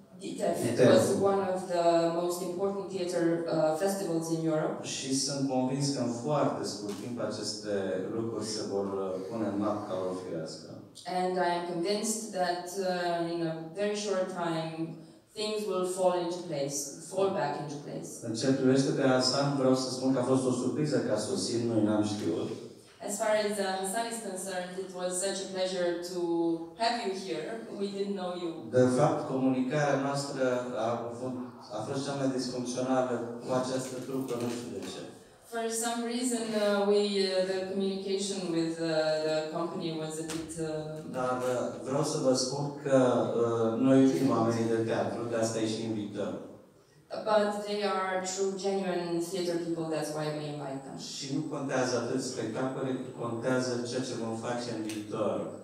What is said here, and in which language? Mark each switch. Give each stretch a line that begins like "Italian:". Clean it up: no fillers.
English: ITEF was one of the most important theater festivals in Europe.
Romanian: Și sunt convins că în foarte scurt timp aceste lucruri se vor pune în map ca o firească.
English: And I am convinced that in a very short time things will fall back into place.
Romanian: În ce privește pe Hasan, vreau să spun că a fost o surpriză că a sosit, noi n-am știut.
English: As far as Hassan is concerned, it was such a pleasure to have you here. We didn't know you.
Romanian: De fapt, comunicarea noastră a fost cea mai disfuncțională cu această trupă, nu știu de ce.
English: For some reason, the communication with the company was a bit.
Romanian: Dar vreau să vă spun că noi iubim oamenii de teatru, de asta îi și invităm.
English: But they are true, genuine theater people. That's why we invite them.
Romanian: Și nu contează atât spectacole, cât contează ceea ce vom face în viitor.